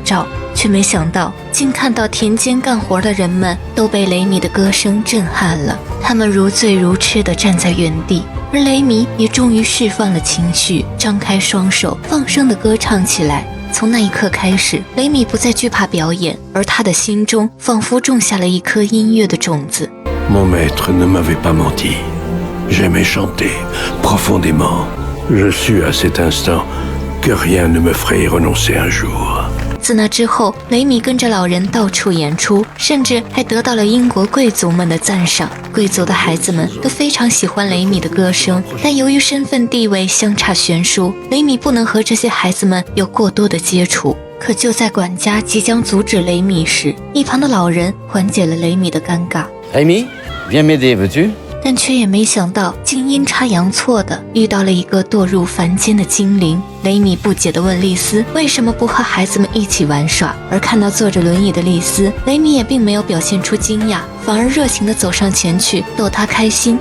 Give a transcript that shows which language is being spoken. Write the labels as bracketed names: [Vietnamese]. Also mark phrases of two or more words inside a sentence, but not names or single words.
[Chinese] 罩，却没想到竟看到田间干活的人们都被雷米的歌声震撼了，他们如醉如痴地站在原地，而雷米也终于释放了情绪，张开双手放声地歌唱起来。从那一刻开始，雷米不再惧怕表演，而他的心中仿佛种下了一颗音乐的种子。 [French] Mon maître ne m'avait pas menti. J'aimais chanter profondément. Je sus à cet instant que rien ne me ferait y renoncer un jour. [Chinese] 自那之后，雷米跟着老人到处演出，甚至还得到了英国贵族们的赞赏。贵族的孩子们都非常喜欢雷米的歌声，但由于身份地位相差悬殊，雷米不能和这些孩子们有过多的接触。可就在管家即将阻止雷米时，一旁的老人缓解了雷米的尴尬。 [French] Rémi, viens m'aider, veux-tu? [Chinese] 但却也没想到，竟阴差阳错的遇到了一个堕入凡间的精灵。雷米不解地问丽丝为什么不和孩子们一起玩耍，而看到坐着轮椅的丽丝，雷米也并没有表现出惊讶，反而热情地走上前去逗她开心。